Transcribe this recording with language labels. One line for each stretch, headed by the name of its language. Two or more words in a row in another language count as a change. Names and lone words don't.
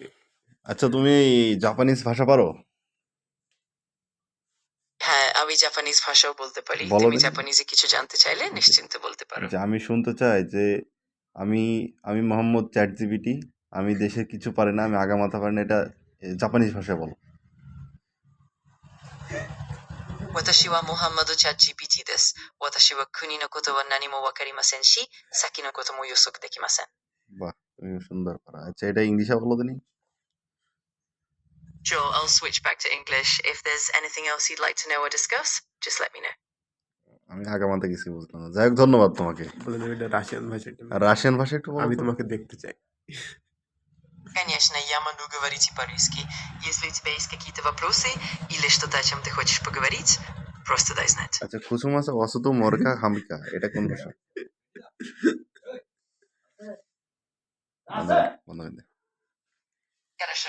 Bangla: আচ্ছা, তুমি জাপানিজ ভাষা পারো? হ্যাঁ, আমি জাপানিজ ভাষাও বলতে পারি। বলো তুমি দেখি। জাপানিজে কিছু জানতে চাইলে নিশ্চিন্তে বলতে পারো। যে আমি শুনতে চাই যে আমি আমি মোহাম্মদ চ্যাট জিপিটি, আমি দেশের কিছু পারি না, আমি আগামাথা পারি না, এটা জাপানিজ ভাষায় বলো।
Japanese: 私はモハンマドチャット GPT です。私は国のことは何もわかりませんし、先のことも予測できません。
Bangla: বাহ, তুমি সুন্দর পারো। আচ্ছা, এটা ইংলিশে বলো দিনি।
English: Sure, I'll switch back to English. If there's anything else you'd like to know or discuss, just let me know.
Bangla: আমি আগামাথা কিছু বুঝলাম না। যাই হোক, ধন্যবাদ তোমাকে। বলে দেবে এটা রাশিয়ান ভাষা। আর রাশিয়ান ভাষা একটু বলো আমি তো। তোমাকে দেখতে চাই।
Russian: Конечно, я могу говорить и по-русски. Если у тебя есть какие-то вопросы или что-то, о чем ты хочешь поговорить, просто дай знать.
Bangla: আচ্ছা, কুসুমাসা অসুতু মরকা হামিকা, এটা কোন ভাষা? বন্ধ করে দে।
Russian: Хорошо,